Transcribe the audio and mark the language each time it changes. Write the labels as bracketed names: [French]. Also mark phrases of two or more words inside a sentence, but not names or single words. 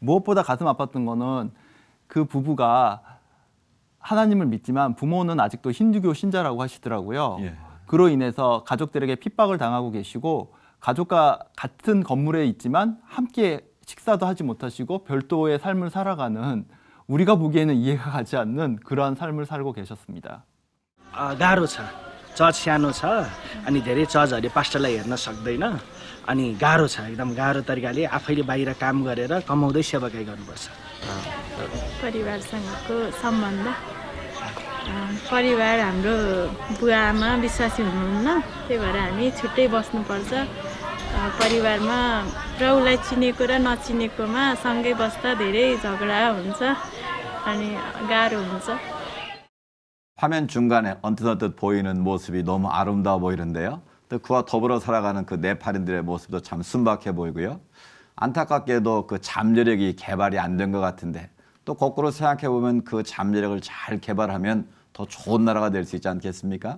[Korean] 무엇보다 가슴 아팠던 거는 그 부부가 하나님을 믿지만 부모는 아직도 힌두교 신자라고 하시더라고요. 예. 그로 인해서 가족들에게 핍박을 당하고 계시고 가족과 같은 건물에 있지만 함께 식사도 하지 못하시고 별도의 삶을 살아가는 우리가 보기에는 이해가 가지 않는 그러한 삶을 살고 계셨습니다. [Nepali] गाह्रो छ चर्च सानो छ अनि धेरै चर्चहरूले पास्टरलाई हेर्न सक्दैन अनि गाह्रो छ एकदम गाह्रो तरिकाले आफैले बाहिर काम गरेर कमाउँदै सेवाकाई गर्नुपर्छ परिवारसँगको सम्बन्ध परिवार हाम्रो बुवा आमा विश्वासी हुनुहुन्न त्यही भएर हामी छुट्टै बस्नुपर्छ परिवारमा प्रभुलाई चिनेको र नचिनेकोमा सँगै बस्दा धेरै झगडा हुन्छ अनि गाह्रो हुन्छ. [Korean] 화면 중간에 언뜻 보이는 모습이 너무 아름다워 보이는데요. 또 그와 더불어 살아가는 그 네팔인들의 모습도 참 순박해 보이고요. 안타깝게도 그 잠재력이 개발이 안 된 것 같은데 또 거꾸로 생각해 보면 그 잠재력을 잘 개발하면 더 좋은 나라가 될 수 있지 않겠습니까?